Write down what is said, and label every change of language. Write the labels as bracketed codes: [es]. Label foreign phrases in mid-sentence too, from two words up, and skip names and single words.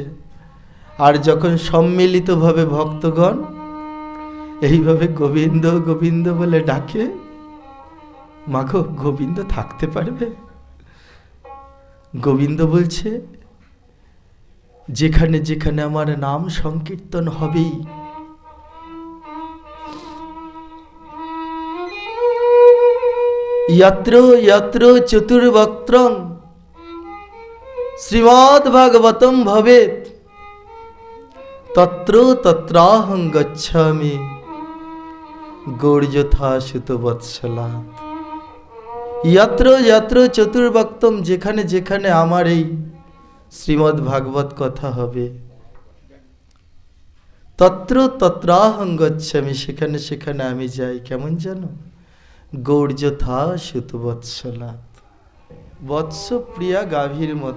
[bn] আর যখন সম্মিলিতভাবে ভক্তগণ এইভাবে গোবিন্দ গোবিন্দ বলে ডাকে, মাগো গোবিন্দ থাকতে পারবে? গোবিন্দ বলছে, যেখানে যেখানে আমার নাম সংকীর্তন হবেই, [sa] यत्र यत्र चतुर्वक्त्रं श्रीमद्भागवतं भवेत् तत्र तत्राहं गच्छामि गौर्यथा सुतवत्सलात्। यत्र यत्र चतुर्वक्त्रम, [bn] যেখানে যেখানে আমার এই শ্রীমদ্ ভাগবত কথা হবে, [sa] তত্র তত্রাহং গচ্ছামি, [bn] সেখানে সেখানে আমি যাই। কেমন জানো? [sa] গৌর্যথা সুতবৎসলাৎ, [bn] বৎস প্রিয়া গাভীর মতো।